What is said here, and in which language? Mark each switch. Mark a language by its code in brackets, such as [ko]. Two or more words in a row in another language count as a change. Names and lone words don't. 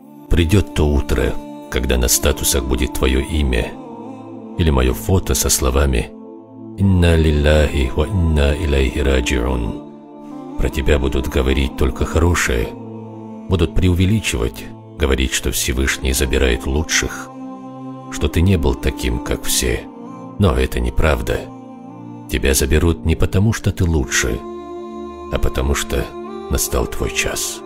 [ru] придет то утро, когда на статусах будет твое имя или мое фото со словами [ar] «إنا لله وإنا إليه راجعون». [ru] Про тебя будут говорить только хорошее, будут преувеличивать, говорить, что Всевышний забирает лучших, что ты не был таким, как все. Но это неправда. Тебя заберут не потому, что ты лучше, а потому что настал твой час.